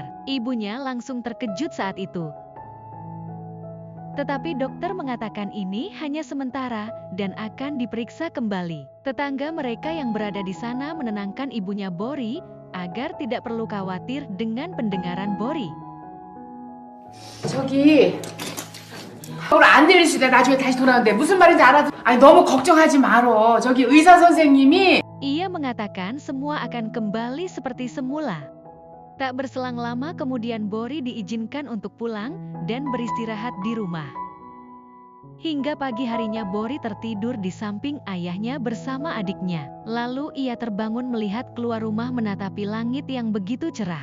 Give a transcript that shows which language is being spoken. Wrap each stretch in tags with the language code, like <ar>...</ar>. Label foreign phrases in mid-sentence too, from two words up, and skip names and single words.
<id>Ibunya langsung terkejut saat itu. Tetapi dokter mengatakan ini hanya sementara dan akan diperiksa kembali. Tetangga mereka yang berada di sana menenangkan ibunya Bori agar tidak perlu khawatir dengan pendengaran Bori.</id> <ko>저기 오늘 안 들릴 수 있다. 나중에 다시 돌아오는데 무슨 말인지 알아도 아니 너무 걱정하지 말어. 저기 의사 선생님이</ko> <id>Ia mengatakan semua akan kembali seperti semula. Tak berselang lama kemudian Bori diizinkan untuk pulang dan beristirahat di rumah. Hingga pagi harinya Bori tertidur di samping ayahnya bersama adiknya. Lalu ia terbangun melihat keluar rumah menatapi langit yang begitu cerah.</id>